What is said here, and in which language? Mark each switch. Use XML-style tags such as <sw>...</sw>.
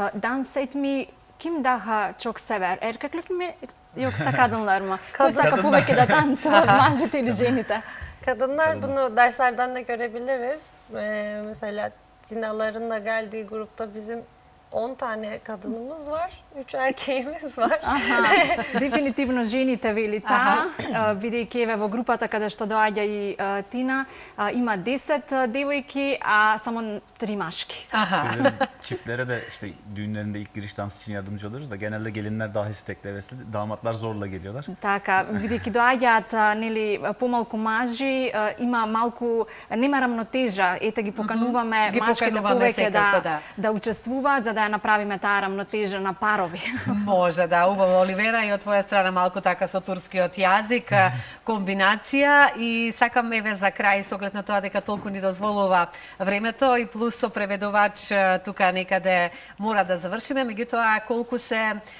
<tr>Dans etmi kim daha çok sever? Erkekler mi yoksa kadınlar mı?</tr> <mk>Кој сака повеќе да танцува, мажите или жените?</mk> <tr>Kadınlar bunu derslerden de görebiliriz. Mesela Tinaların da geldiği grupta bizim 10 tane kadınımız var, 3 erkeğimiz var.</tr> <mk>Дефинитивно жените вели таа, бидејќи еве во групата каде што доаѓа и Тина, има 10 девојки, а само 3 машки.</mk> <tr>Biz çiftlere de işte düğünlerinde ilk giriş dansı için yardımcı oluyoruz da genelde gelinler daha istekli, hevesli, damatlar zorla geliyorlar.</tr> <mk>Така, бидејќи доаѓаат нели помалку мажи, има малку нема рамнотежа, ете ги покануваме Ги машките покануваме повеќе секако, да учествуваат за да ја направиме таа рамнотежа на парови. Може, да, убаво, Оливера, и од твоја страна малку така со турскиот јазик, комбинација и сакам еве за крај со оглед на тоа дека толку ни дозволува времето и плюс со преведувач тука некаде мора да завршиме, меѓутоа колку се</mk>